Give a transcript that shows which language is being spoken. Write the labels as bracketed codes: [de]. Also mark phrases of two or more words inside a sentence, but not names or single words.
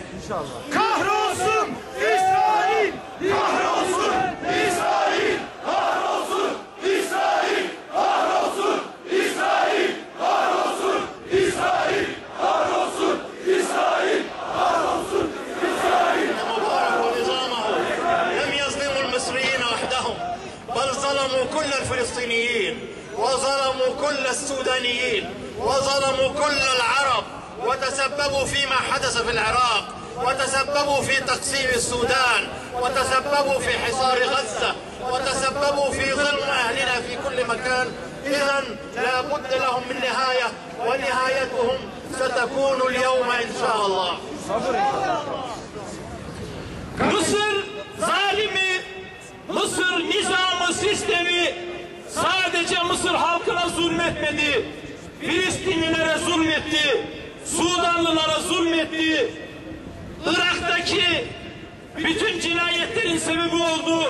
[tr] Kahrolsun İsrail! Kahrolsun İsrail! Kahrolsun İsrail! Kahrolsun İsrail! Kahrolsun İsrail! Kahrolsun İsrail! Kahrolsun İsrail! [ar] مبارك ونظامه لم يظلموا المصريين وحدهم، بل ظلموا كل الفلسطينيين وظلموا كل السودانيين وظلموا كل العرب، وتسببوا فيما حدث في العراق، وتسببوا في تقسيم السودان، وتسببوا في حصار غزة، وتسببوا في ظلم أهلنا في كل مكان. إذن لا بد لهم من نهاية، ونهايتهم ستكون اليوم إن شاء الله. [tr] Mısır zalimi, Mısır nizamı, sistemi sadece Mısır halkına zulmetmedi. Filistinlilere zulmetti. Sudanlılara zulmetti. Irak'taki bütün cinayetlerin sebebi oldu.